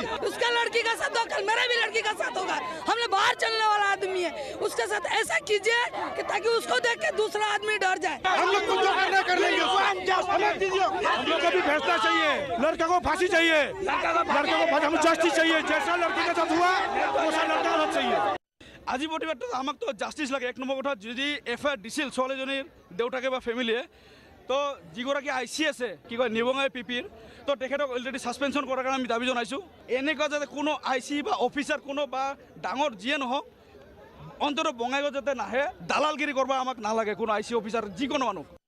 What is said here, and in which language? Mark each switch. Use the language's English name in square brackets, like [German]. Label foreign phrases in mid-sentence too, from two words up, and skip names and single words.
[Hindi] उसका लड़की का साथ होगा, मेरा भी लड़की का साथ होगा। हमने बाहर चलने वाला आदमी है, उसके साथ ऐसा कीजिए कि ताकि उसको देख के दूसरा आदमी डर जाए। हम लोग कुछ जो करना कर लेंगे, हम लोग को भी फैसला चाहिए, लड़का को फांसी चाहिए, लड़के को फांसी, हमें जस्टिस चाहिए। जैसा लड़के के साथ हुआ वैसा लड़का को चाहिए। [Assamese] আজি প্ৰতিবাদটো আমাক তো জাষ্টিছ লাগে। 1 নম্বৰ কথা, যদি এফআইআৰ দিছিল ছোৱালীজনীৰ দেউতাকে বা ফেমিলিয়ে, তো যিগৰাকী আইচি আছে কি কয় নিবঙাই পিপিৰ, তো তেখেতক [English] already suspension [Assamese] কৰাৰ কাৰণে আমি দাবী জনাইছোঁ। এনেকুৱা যাতে কোনো আইচি বা অফিচাৰ কোনো বা ডাঙৰ যিয়ে নহওক অন্ততঃ বঙাইগাঁও যাতে নাহে, দালালগিৰি কৰিব আমাক নালাগে কোনো আইচি অফিচাৰ যিকোনো মানুহ।